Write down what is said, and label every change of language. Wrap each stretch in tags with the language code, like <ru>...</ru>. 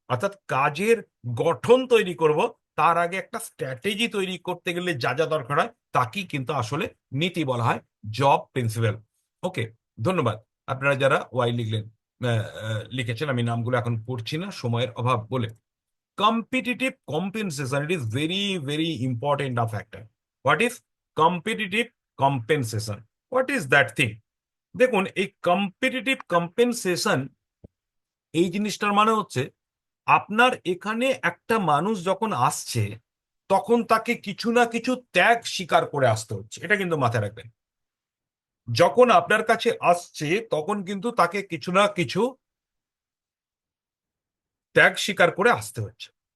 <bn>অর্থাৎ কাজের গঠন তৈরি করব, তার আগে একটা স্ট্র্যাটেজি তৈরি করতে গেলে যা যা দরকার হয় তাকেই কিন্তু আসলে নীতি বলা হয়, জব প্রিন্সিপাল। ওকে, ধন্যবাদ। আপনারা যারা ওয়াই লিখলেন, লিখেছেন, আমি নামগুলো এখন পড়ছি না সময়ের অভাব বলে।</bn> <en>Competitive compensation, it is very, very important a factor. What is competitive compensation? What is that thing?</en> <bn>দেখুন, এই কম্পিটিটিভ কম্পেনসেশন, এই জিনিসটার মানে হচ্ছে আপনার এখানে একটা মানুষ যখন আসছে তখন তাকে কিছু না কিছু ত্যাগ স্বীকার করে আসতে হচ্ছে, এটা কিন্তু মাথায় রাখবেন। যখন আপনার কাছে আসছে তখন কিন্তু তাকে কিছু না কিছু ত্যাগ স্বীকার করে আসতে হচ্ছে।</bn>